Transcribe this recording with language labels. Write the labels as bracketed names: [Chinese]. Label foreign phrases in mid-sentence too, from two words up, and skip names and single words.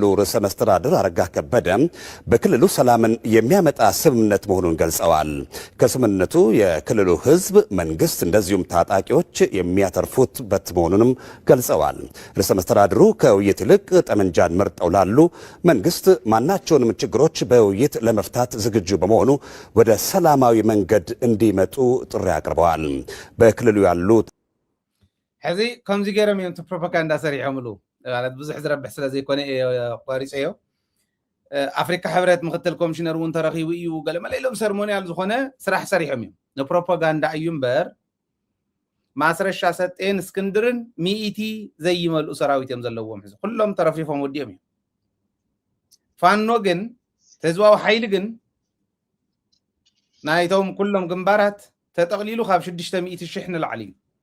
[Amharic] ርዕሰ መስተዳድር አረጋ ከበደ በክልሉ ሰላምን የሚያመጣ ስምምነት መሆኑን ገልጸዋል። ከስምምነቱ የክልሉ ህዝብ፣ መንግስት እንደዚሁም ታጣቂዎች የሚያተርፉበት መሆኑንም ገልጸዋል። ርዕሰ መስተዳድሩ ከውይይት ይልቅ ጠመንጃን መርጠው ላሉ መንግስት ማናቸውንም ችግሮች በውይይት ለመፍታት ዝግጁ በመሆኑ ወደ ሰላማዊ መንገድ እንዲመጡ ጥሪ አቅርበዋል። በክልሉ ያሉ [Tigrinya] ሕዚ ከምዚ ገይሮም እዮም ፕሮፓጋንዳ ሰሪሖምሉ ማለት ብዙሕ ዝረብሕ ስለ ዘይኮነ ቆሪፀዮ አፍሪካ ሕብረት ምክትል ኮሚሽነር እውን ተረኺቡ እዩ ገለመለ ኢሎም ሰርሞኒያል ዝኾነ ስራሕ ሰሪሖም እዮም ንፕሮፓጋንዳ እዩ እምበር ማስረሻ ሰጤን እስክንድርን ሚኢቲ ዘይመልኡ ሰራዊት እዮም ዘለዎም ሕዚ ኩሎም ተረፊፎም ወዲኦም እዮም ፋኖ ግን ህዝባዊ ሓይሊ ግን ናይቶም ኩሎም ግንባራት ተጠቕሊሉ ካብ 600,000 ንላዕሊ እዩ